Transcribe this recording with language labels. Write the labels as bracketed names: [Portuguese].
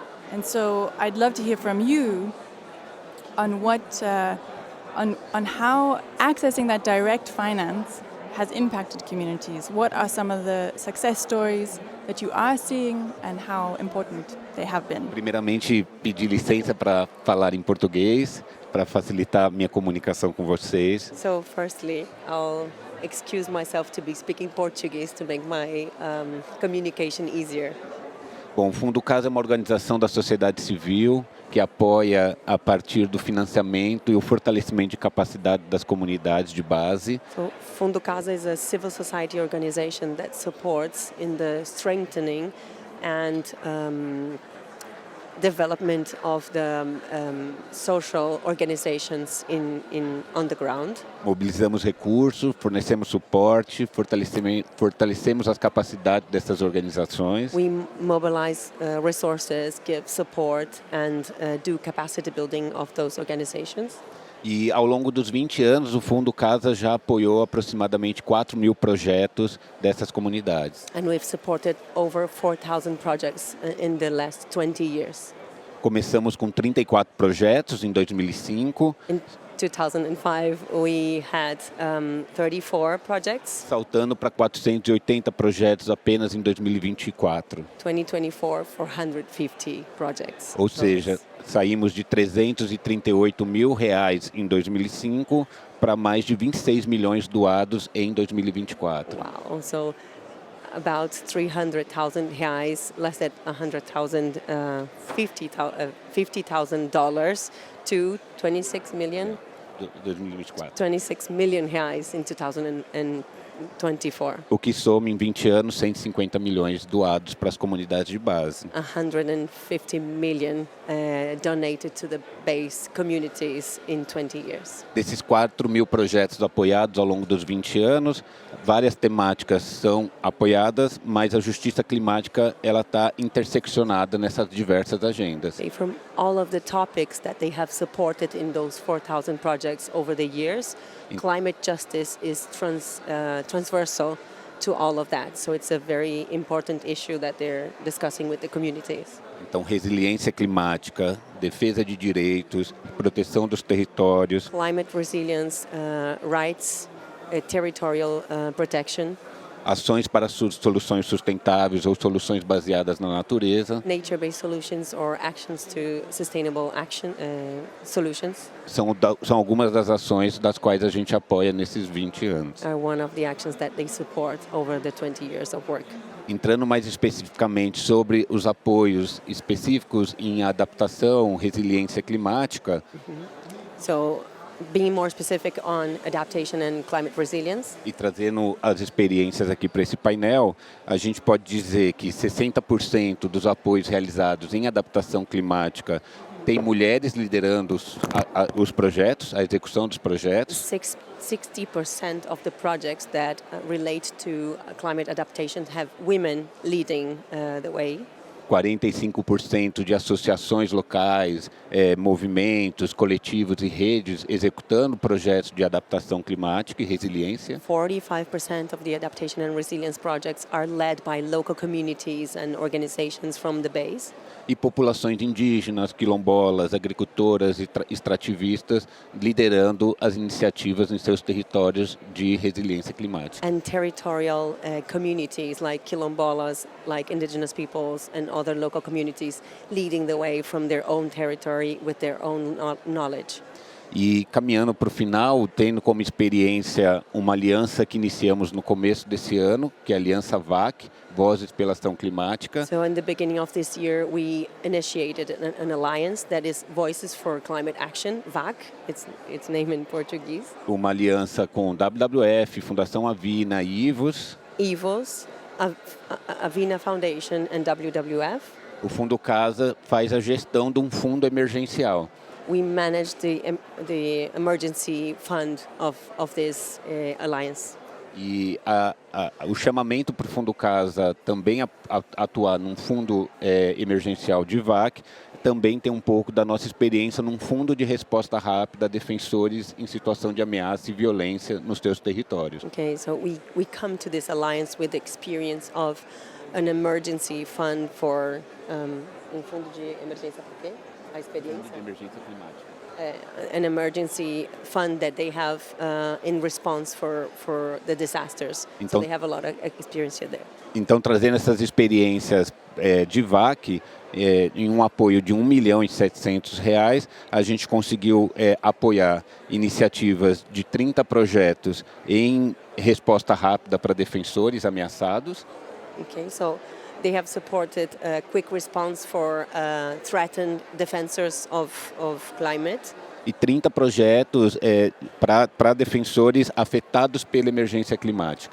[English] And so I'd love to hear from you on what, on how accessing that direct finance has impacted communities. What are some of the success stories that you are seeing and how important they have been? [Portuguese] Primeiramente, pedir licença para falar em português, para facilitar a minha comunicação com vocês. [English] So firstly, I'll excuse myself to be speaking Portuguese to make my communication easier. [Portuguese] Bom, o Fundo Casa é uma organização da sociedade civil que apoia a partir do financiamento e o fortalecimento de capacidade das comunidades de base. [English] So Fundo Casa is a civil society organization that supports in the strengthening and development of the social organizations on the ground. [Portuguese] Mobilizamos recursos, fornecemos suporte, fortalecemos as capacidades dessas organizações. [English] We mobilize resources, give support and do capacity building of those organizations. [Portuguese] E ao longo dos 20 anos, o Fundo Casa já apoiou aproximadamente 4.000 projetos dessas comunidades. [English] And we've supported over 4,000 projects in the last 20 years. [Portuguese] Começamos com 34 projetos em 2005. [English] In 2005, we had 34 projects. [Portuguese] Saltando para 480 projetos apenas em 2024. [English] 2024, 450 projects. [Portuguese] Ou seja, saímos de R$338 mil em 2005 para mais de 26 milhões doados em 2024. [English] Wow, so about 300,000 reais, less than 100,000, $50,000 to 26 million. 2024. 26 million reais in 2024. [Portuguese] O que soma em 20 anos 150 milhões doados para as comunidades de base. [English] 150 million donated to the base communities in 20 years. [Portuguese] Desses 4.000 projetos apoiados ao longo dos 20 anos, várias temáticas são apoiadas, mas a justiça climática ela está interseccionada nessas diversas agendas. [English] From all of the topics that they have supported in those 4,000 projects over the years, climate justice is transversal to all of that. So it's a very important issue that they're discussing with the communities. [Portuguese] Então, resiliência climática, defesa de direitos, proteção dos territórios. [English] Climate resilience, rights, territorial protection. [Portuguese] Ações para soluções sustentáveis ou soluções baseadas na natureza. [English] Nature-based solutions or actions to sustainable action solutions. [Portuguese] São algumas das ações das quais a gente apoia nesses 20 anos. [English] Are one of the actions that they support over the 20 years of work. [Portuguese] Entrando mais especificamente sobre os apoios específicos em adaptação, resiliência climática. [English] So, being more specific on adaptation and climate resilience. [Portuguese] E trazendo as experiências aqui para esse painel, a gente pode dizer que 60% dos apoios realizados em adaptação climática tem mulheres liderando os projetos, a execução dos projetos. [English] 60% of the projects that relate to climate adaptation have women leading the way. [Portuguese] 45% de associações locais, movimentos, coletivos e redes executando projetos de adaptação climática e resiliência. [English] 45% of the adaptation and resilience projects are led by local communities and organizations from the base. [Portuguese] E populações indígenas, quilombolas, agricultoras e extrativistas liderando as iniciativas em seus territórios de resiliência climática. [English] And territorial communities like quilombolas, like indigenous peoples and other local communities leading the way from their own territory with their own knowledge. [Portuguese] E caminhando para o final, tendo como experiência uma aliança que iniciamos no começo desse ano, que é a Aliança VAC, Vozes pela Ação Climática. [English] So in the beginning of this year, we initiated an alliance that is Voices for Climate Action, VAC, its name in Portuguese. [Portuguese] Uma aliança com WWF, Fundação Avina e IVOS. [English] IVOS, Avina Foundation and WWF. [Portuguese] O Fundo Casa faz a gestão de um fundo emergencial. [English] We manage the emergency fund of this alliance. [Portuguese] E o chamamento para o Fundo Casa também atuar num fundo emergencial de VAC também tem um pouco da nossa experiência num fundo de resposta rápida a defensores em situação de ameaça e violência nos seus territórios. [English] Okay, so we come to this alliance with the experience of an emergency fund for [Portuguese] fundo de emergência por quê? A experiência? De emergência climática. [English] An emergency fund that they have in response for the disasters. [Portuguese] Então, [English] so they have a lot of experience there. [Portuguese] Então, trazendo essas experiências de VAC, em um apoio de R$1.700.000, a gente conseguiu apoiar iniciativas de 30 projetos em resposta rápida para defensores ameaçados. [English] Okay, so they have supported a quick response for threatened defenders of climate. [Portuguese] E 30 projetos para defensores afetados pela emergência climática.